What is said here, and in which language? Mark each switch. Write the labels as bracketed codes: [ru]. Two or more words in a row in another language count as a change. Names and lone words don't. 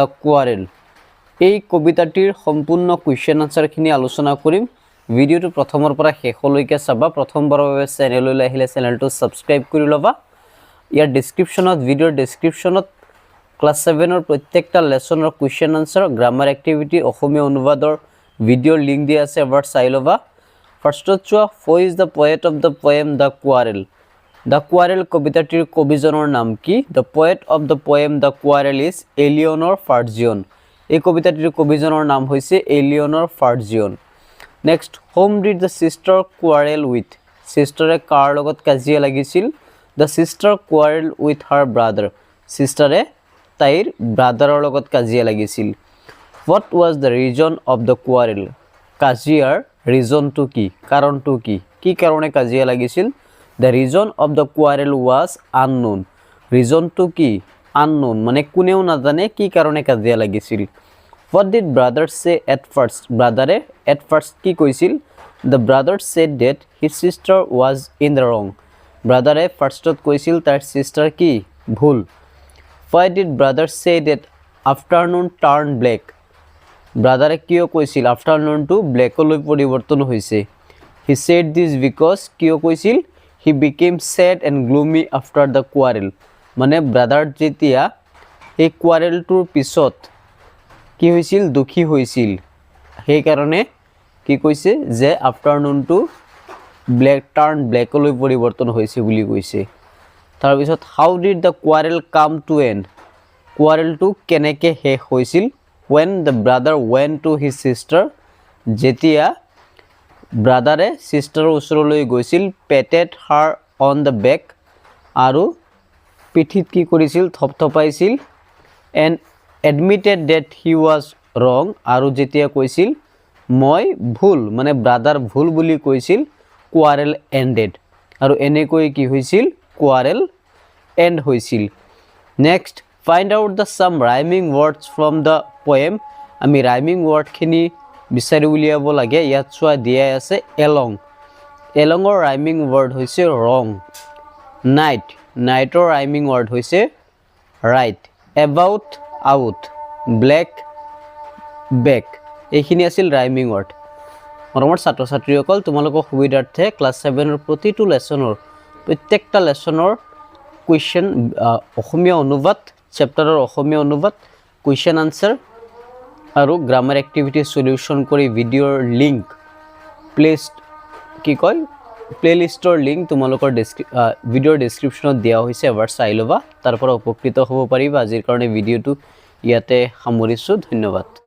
[as] কোৱাৰেল এই কবিতাটিৰ সম্পূৰ্ণ [en] question answer [as] খিনি আলোচনা কৰিম ভিডিওটো প্ৰথমৰ পৰা শেষলৈকে চাবা প্ৰথমবাৰৰ বাবে চেনেললৈ আহিলে চেনেলটো সাবস্ক্ৰাইব কৰি লবা ইয়াৰ ডেসক্ৰিপচনত ভিডিওৰ ডেসক্ৰিপচনত ক্লাস 7 ৰ প্ৰত্যেকটা লেসনৰ [en] question answer grammar activity [as] অসমীয়া অনুবাদৰ ভিডিওৰ লিংক দিয়া আছে এবাৰ চাই লবা [en] First who is the poet of the poem The Quarrel? [as] The Quarrel কবিতাটিৰ কবিজনৰ নাম কি? [en] The poet of the poem The Quarrel is Eleanor Farjeon. [as] এই কবিতাটিৰ কবিজনৰ নাম হৈছে Eleanor Farjeon. [en] Next, whom did the sister quarrel with? [as] Sister কাৰ লগত কাজিয়া লাগিছিল? [en] The sister quarreled with her brother. [as] Sister তাইৰ ব্ৰাদাৰৰ লগত কাজিয়া লাগিছিল. [en] What was the reason of the quarrel? [as] কাজিয়াৰ [en] reason to [as] কি কারণ to কি কারণে কাজিয়া লাগিছিল [en] the reason of the quarrel was unknown reason to [as] কি unknown মানে কোনেও না জানে কি কারণে কাজিয়া লাগিছিল [en] what did brother say at first brother at first [as] কি কইছিল [en] the brother said that his sister was in the wrong brother firstত [as] কইছিল তার [en] sister [as] কি ভুল [en] why did brother say that afternoon turned black Brother [as] কিয় কৈছিল [en] afternoon to black [as] লৈ পৰিৱৰ্তন হৈছে [en] he said this because [as] কিয় কৈছিল [en] he became sad and gloomy after the quarrel [as] মানে brother যেতিয়া এই quarrel টোৰ পিছত কি হৈছিল দুখী হৈছিল সেই কাৰণে কি কৈছে যে [en] afternoon to black turn black [as] লৈ পৰিৱৰ্তন হৈছে বুলি কৈছে তাৰ পিছত [en] how did the quarrel come to end [as] quarrel টো কেনেকৈ শেষ হৈছিল [en] when the brother went to his sister [as] jetia [en] brother sister [as] ওচৰলৈ গৈছিল [en] patted her on the back [as] আৰু পিঠিত কি কৰিছিল থপথপাইছিল [en] and admitted that he was wrong [as] আৰু যেতিয়া কৈছিল মই ভুল মানে [en] brother [as] ভুল বুলি কৈছিল [en] quarrel ended [as] আৰু এনেকৈ কি হৈছিল [en] quarrel end হৈছিল next Find out the some rhyming words from the poem. [as] আমি [en] rhyming word [as] খিনি বিচাৰি উলিয়াব লাগে ইয়াত চোৱা দিয়া আছে along. [en] Along or rhyming word হৈছে wrong. Night. Night or rhyming word হৈছে right. About out. Black back. [as] এইখিনি আছিল [en] rhyming word. [as] মৰমৰ ছাত্ৰ ছাত্ৰীসকল তোমালোকৰ সুবিধাৰ্থে ক্লাস 7 ৰ প্ৰতিটো লেসনৰ প্ৰত্যেকটা লেসনৰ কোৱেশ্চন অসমীয়া অনুবাদ চেপ্টাৰৰ অসমীয়া অনুবাদ [en] question answer [as] আৰু [en] grammar activity solution [as] কৰি ভিডিওৰ লিংক প্লেলিষ্টৰ লিংক তোমালোকৰ ভিডিওৰ ডেসক্ৰিপচনত দিয়া হৈছে এবাৰ চাই লবা তাৰ পৰা উপকৃত হ'ব পাৰিবা আজিৰ কাৰণে ভিডিওটো ইয়াতে সামৰিছো ধন্যবাদ